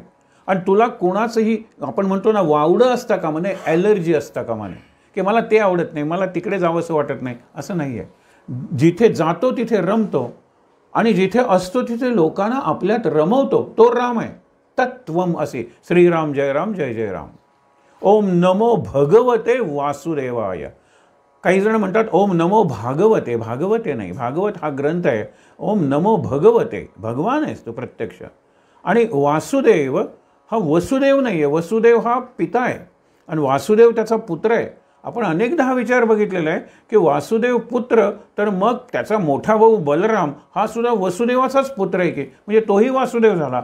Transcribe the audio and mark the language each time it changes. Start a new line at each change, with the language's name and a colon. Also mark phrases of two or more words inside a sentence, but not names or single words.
Marathi: आणि तुला कोणाचंही, आपण म्हणतो ना, वावडं असता कामा नये, ॲलर्जी असता कामा नये की मला ते आवडत नाही, मला तिकडे जावं असं वाटत नाही, असं नाही आहे. जिथे जातो तिथे रमतो आणि जिथे असतो तिथे लोकांना आपल्यात रमवतो, तो राम आहे.
Sanskrit: तत्वम असे. श्रीराम जय राम, जय जय राम. ओम नमो भगवते वासुदेवाय.
Marathi: काही जण म्हणतात
Sanskrit: ओम नमो भागवते.
Marathi: भागवते नाही, भागवत हा ग्रंथ आहे.
Sanskrit: ओम नमो भगवते,
Marathi: भगवान आहेस तो प्रत्यक्ष. आणि वासुदेव हा वसुदेव नाही आहे, वसुदेव हा पिता आहे आणि वासुदेव त्याचा पुत्र आहे. आपण अनेकदा हा विचार बघितलेला आहे की वासुदेव पुत्र, तर मग त्याचा मोठा भाऊ बलराम हा सुद्धा वसुदेवाचाच पुत्र आहे की, म्हणजे तोही वासुदेव झाला.